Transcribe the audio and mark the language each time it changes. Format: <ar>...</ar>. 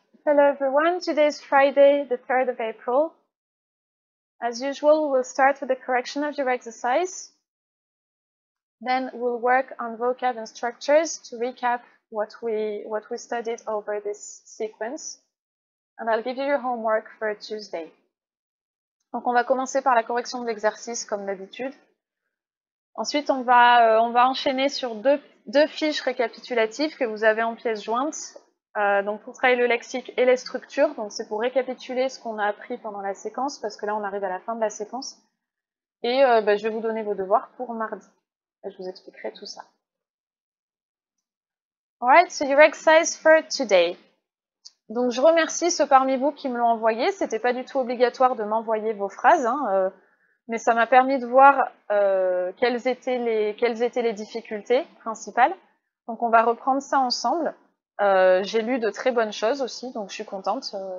<en>Hello everyone, today is Friday, the 3rd of April. As usual, we'll start with the correction of your exercise. Then we'll work on vocab and structures to recap what we studied over this sequence. And I'll give you your homework for Tuesday.</en> <fr>Donc on va commencer par la correction de l'exercice comme d'habitude. Ensuite, on va enchaîner sur deux fiches récapitulatives que vous avez en pièces jointes. Donc pour travailler le lexique et les structures, donc c'est pour récapituler ce qu'on a appris pendant la séquence, parce que là on arrive à la fin de la séquence. Et je vais vous donner vos devoirs pour mardi. Et je vous expliquerai tout ça.</fr> <en>Alright, so your exercise for today.</en> <fr>Donc je remercie ceux parmi vous qui me l'ont envoyé. C'était pas du tout obligatoire de m'envoyer vos phrases, hein, mais ça m'a permis de voir quelles étaient les difficultés principales. Donc on va reprendre ça ensemble. J'ai lu de très bonnes choses aussi, donc je suis contente.</fr>